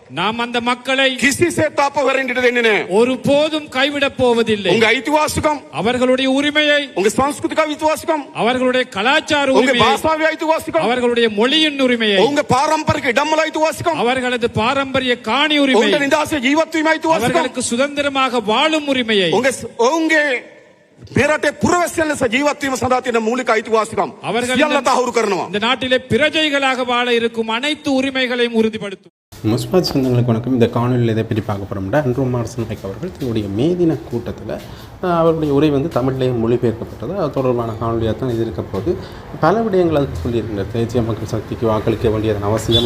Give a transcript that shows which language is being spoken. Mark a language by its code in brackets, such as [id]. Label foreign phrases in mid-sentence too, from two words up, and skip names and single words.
[ta] நாம் அந்த மக்களை [si] කිසිසේත් අපවරින්ට දෙන්නේ නැහැ. [ta] ஒருபோதும் கைவிடப் போவதில்லை. [si] උන්ගේ අයිතිවාසිකම්, [ta] அவர்களுடைய உரிமையை, [si] උන්ගේ සංස්කෘතික අයිතිවාසිකම්, [ta] அவர்களுடைய கலாச்சார [si] උන්ගේ [ta] உரிமையை, [si] භාෂාවේ අයිතිවාසිකම්, [ta] அவர்களுடைய மொழியின் உரிமையை, [si] උන්ගේ පාරම්පරික ඉඩම්වල අයිතිවාසිකම්, [ta] அவர்களது பாரம்பரிய காணி உரிமை, [si] උන්ගේ නිදහසේ ජීවත් වීම අයිතිවාසිකම්, [ta] அவர்களுக்கு சுதந்திரமாக வாழும் உரிமையை, [si] උන්ගේ මේ රටේ පුරවැසියන් ලෙස ජීවත් වීම සඳහා තියෙන මූලික අයිතිවාසිකම් සියල්ල තහවුරු කරනවා. [ta] இந்த நாட்டிலே பிரஜைகளாக வாழ இருக்கும் அனைத்து உரிமைகளையும் உறுதிப்படுத்தும். முஸ்பாத் சொந்தங்களுக்கு வணக்கம். இந்த காணொலியில் இதை பற்றி பார்க்க போகிறோம்னா அன்ரூ மார்சன் நாயக் அவர்கள் தன்னுடைய மேதின கூட்டத்தில் அவருடைய உரை தமிழிலேயே மொழிபெயர்க்கப்பட்டது. அது தொடர்பான காணொலியாக தான் இது இருக்க போது பல விடயங்கள் அது சொல்லியிருக்கின்ற தேசிய மக்கள் சக்திக்கு வாக்களிக்க வேண்டியதன் அவசியம்.